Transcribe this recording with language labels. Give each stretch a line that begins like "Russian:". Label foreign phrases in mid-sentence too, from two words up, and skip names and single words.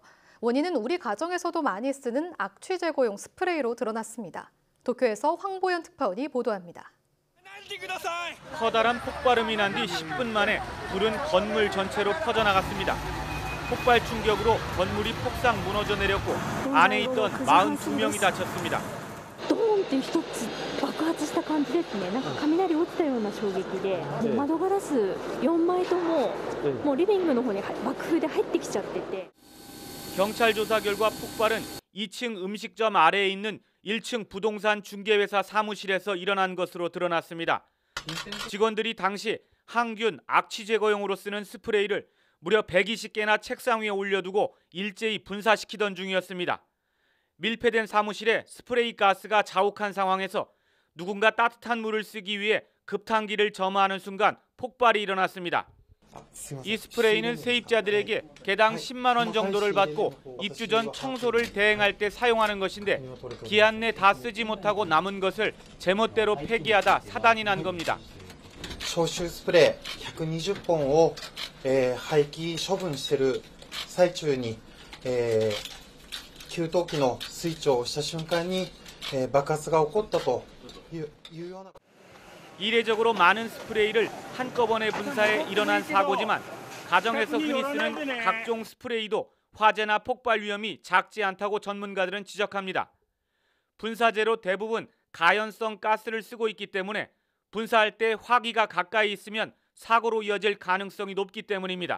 Korean: 원인은 우리 가정에서도 많이 쓰는 악취 제거용 스프레이로 드러났습니다. 도쿄에서 황보연 특파원이 보도합니다. 커다란 폭발음이 난 뒤 10분 만에 불은 건물 전체로 퍼져나갔습니다. 폭발 충격으로 건물이 폭삭 무너져 내렸고 안에 있던 42명이 다쳤습니다.
Japanese: ドーンって一つ爆発した感じですね。なんか雷落ちたような衝撃で、もう窓ガラス4枚とももうリビングの方に爆風で入ってきちゃってて。
Korean: 경찰 조사 결과 폭발은 2층 음식점 아래에 있는 1층 부동산 중개회사 사무실에서 일어난 것으로 드러났습니다. 직원들이 당시 항균, 악취 제거용으로 쓰는 스프레이를 무려 120개나 책상 위에 올려두고 일제히 분사시키던 중이었습니다. 밀폐된 사무실에 스프레이 가스가 자욱한 상황에서 누군가 따뜻한 물을 쓰기 위해 급탕기를 점화하는 순간 폭발이 일어났습니다. 이 스프레이는 세입자들에게 개당 10만 원 정도를 받고 입주 전 청소를 대행할 때 사용하는 것인데 기한 내 다 쓰지 못하고 남은 것을 제멋대로 폐기하다 사단이 난 겁니다.
Japanese: 消臭スプレー120本を、廃棄処分している最中に、給湯器のスイッチを押した瞬間に、爆発が起こったというような
Korean: 이례적으로 많은 스프레이를 한꺼번에 분사해 일어난 사고지만 가정에서 흔히 쓰는 각종 스프레이도 화재나 폭발 위험이 작지 않다고 전문가들은 지적합니다. 분사제로 대부분 가연성 가스를 쓰고 있기 때문에 분사할 때 화기가 가까이 있으면 사고로 이어질 가능성이 높기 때문입니다.